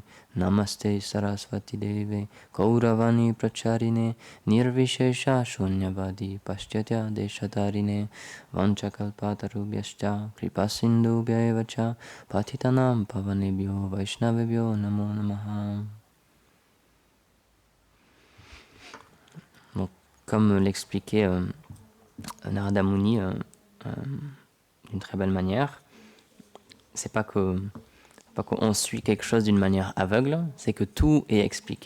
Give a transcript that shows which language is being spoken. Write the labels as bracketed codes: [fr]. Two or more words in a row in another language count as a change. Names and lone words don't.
[sa] Namaste Saraswati Deve Kauravani Pracharine Nirvishesha Shunyavadi Paschatya Deshatarine Vanchakalpatarubhyascha Kripasindubhya evacha Patitanam Pavanebhyo Vaishnavebhyo Namo Namaha. [fr] Donc, comme l'expliquait Narada Muni d'une très belle manière, c'est pas qu'on suit quelque chose d'une manière aveugle, c'est que tout est expliqué.